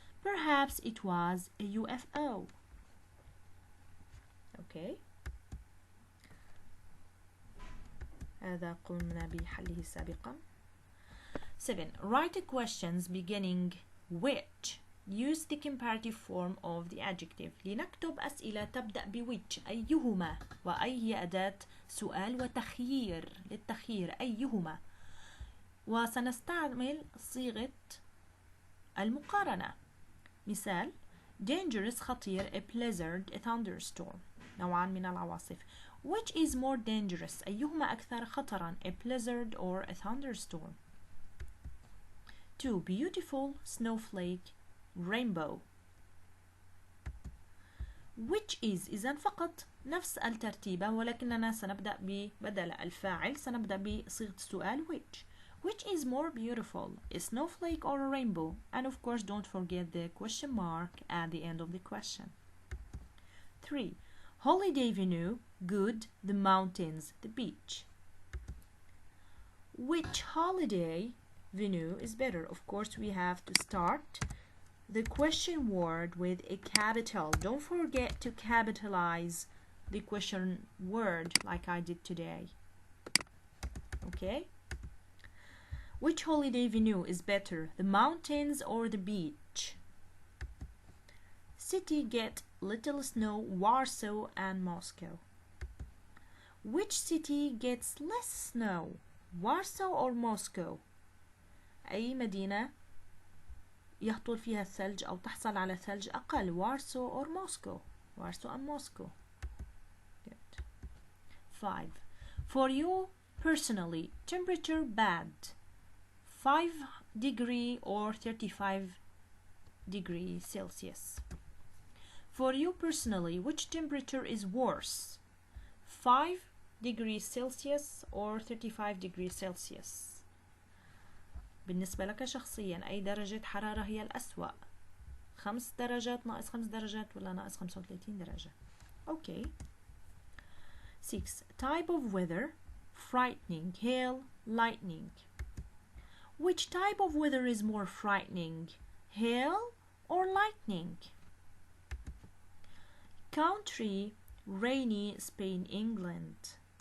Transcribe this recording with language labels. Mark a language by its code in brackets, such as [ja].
[en] Perhaps it was a UFO. Okay. [ar] هذا قمنا بحله سابقا. 7. [en] Write the questions beginning which. Use the comparative form of the adjective. [ar] لنكتب أسئلة تبدأ بwhich أيهما، وأي هي أداة سؤال وتخيير للتخيير أيهما، وسنستعمل صيغة المقارنة. مثال dangerous خطير [en] a blizzard a thunderstorm [ar] نوعان من العواصف. [en] Which is more dangerous [ar] أيهما أكثر خطرا [en] a blizzard or a thunderstorm. 2. Beautiful snowflake rainbow. Which is [ar] إذن فقط نفس الترتيبة، ولكننا سنبدأ بدل الفاعل سنبدأ بصيغة السؤال which. [en] Which is more beautiful, a snowflake or a rainbow? And of course don't forget the question mark at the end of the question. 3. Holiday venue, good, the mountains, the beach. Which holiday venue is better? Of course we have to start the question word with a capital. Don't forget to capitalize the question word like I did today. Okay? Which holiday venue is better, the mountains or the beach? City get little snow, Warsaw and Moscow. Which city gets less snow, Warsaw or Moscow? [ar] أي مدينة يهطل فيها الثلج أو تحصل على ثلج أقل, [en] Warsaw or Moscow? Warsaw and Moscow. Good. 5. For you personally, temperature bad, 5 degree or 35 degrees Celsius. For you personally, which temperature is worse, 5 degrees Celsius or 35 degrees Celsius? [ar] بالنسبة لك شخصيا أي درجة حرارة هي الأسوأ, 5 درجات ناقص 5 درجات ولا ناقص 35 درجة؟ Okay. [en] 6. Type of weather, frightening, hail, lightning. Which type of weather is more frightening, hail or lightning? Country, rainy, Spain, England.